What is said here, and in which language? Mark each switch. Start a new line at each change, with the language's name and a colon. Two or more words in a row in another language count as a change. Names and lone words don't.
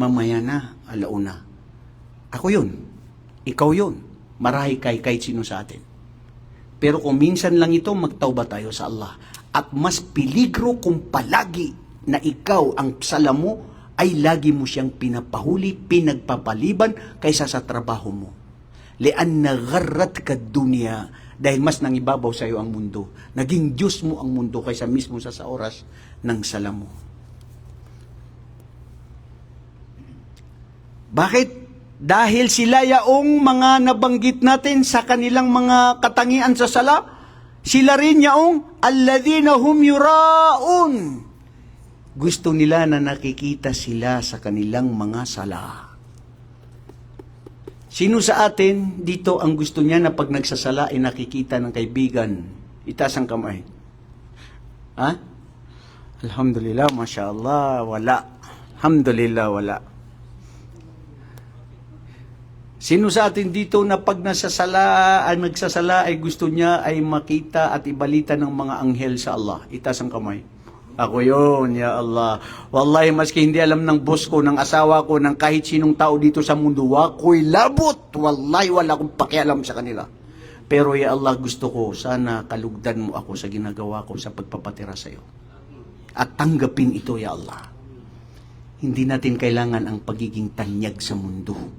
Filipino: Mamaya na, alauna. Ako yun. Ikaw yun. Marahi kahit sino sa atin. Pero kung minsan lang ito, magtauba tayo sa Allah. At mas peligro kung palagi na ikaw, ang sala mo, ay lagi mo siyang pinapahuli, pinagpapaliban kaysa sa trabaho mo.
Arabic: لأن غرتك الدنيا,
Filipino: dahil mas nangibabaw sa iyo ang mundo. Naging Diyos mo ang mundo kaysa mismo sa oras ng sala mo. Bakit? Dahil sila yaong mga nabanggit natin sa kanilang mga katangian sa sala, sila rin yaong
Arabic: الذين هم يراءون.
Filipino: Gusto nila na nakikita sila sa kanilang mga sala. Sino sa atin dito ang gusto niya na pag nagsasala ay nakikita ng kaibigan? Itaas ang kamay. Ha?
Arabic: الحمد لله ما شاء الله, wala.
Filipino: Alhamdulillah, wala. Sino sa atin dito na pag nagsasala ay gusto niya ay makita at ibalita ng mga anghel sa Allah? Itaas ang kamay. Ako yun,
Arabic: يا الله.
Filipino: Wallahi, maski hindi alam ng boss ko, ng asawa ko, ng kahit sinong tao dito sa mundo, ako'y labot. Wallahi, wala akong pakialam sa kanila. Pero
Arabic: يا الله,
Filipino: gusto ko, sana kalugdan mo ako sa ginagawa ko sa pagpapatira sa iyo. At tanggapin ito,
Arabic: يا الله.
Filipino: Hindi natin kailangan ang pagiging tanyag sa mundo.